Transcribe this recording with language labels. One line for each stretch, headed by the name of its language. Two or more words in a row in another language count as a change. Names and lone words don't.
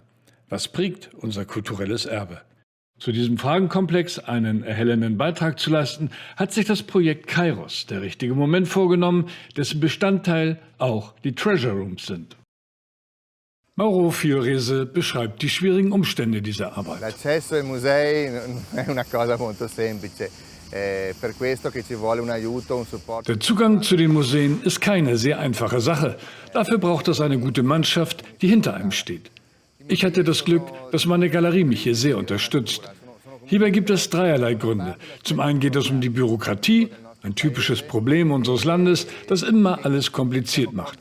German: Was prägt unser kulturelles Erbe? Zu diesem Fragenkomplex einen erhellenden Beitrag zu leisten, hat sich das Projekt Kairos, der richtige Moment, vorgenommen, dessen Bestandteil auch die Treasure Rooms sind. Mauro Fiorese beschreibt die schwierigen Umstände dieser Arbeit.
Italian: L'accesso ai musei non è una cosa molto semplice.
German: Der Zugang zu den Museen ist keine sehr einfache Sache. Dafür braucht es eine gute Mannschaft, die hinter einem steht. Ich hatte das Glück, dass meine Galerie mich hier sehr unterstützt. Hierbei gibt es dreierlei Gründe. Zum einen geht es um die Bürokratie, ein typisches Problem unseres Landes, das immer alles kompliziert macht.